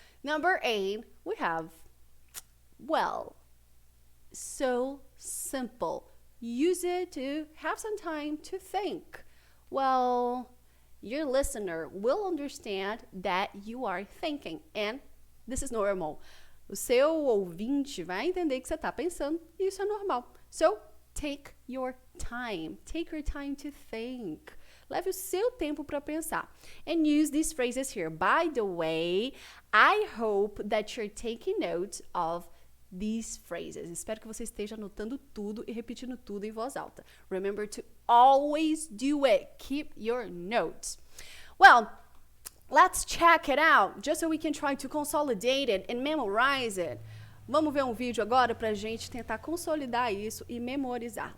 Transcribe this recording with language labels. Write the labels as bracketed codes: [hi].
[en] Number 8, we have, well, so simple. Use it to have some time to think. Well, your listener will understand that you are thinking, and this is normal. [pt] O seu ouvinte vai entender que você está pensando, e isso é normal. [en] So, take your time. Take your time to think. [pt] Leve o seu tempo para pensar. [en] And use these phrases here. By the way, I hope that you're taking notes of these phrases. [pt] Espero que você esteja anotando tudo e repetindo tudo em voz alta. [en] Remember to always do it. Keep your notes. Well, let's check it out just so we can try to consolidate it and memorize it. [pt] Vamos ver um vídeo agora pra gente tentar consolidar isso e memorizar.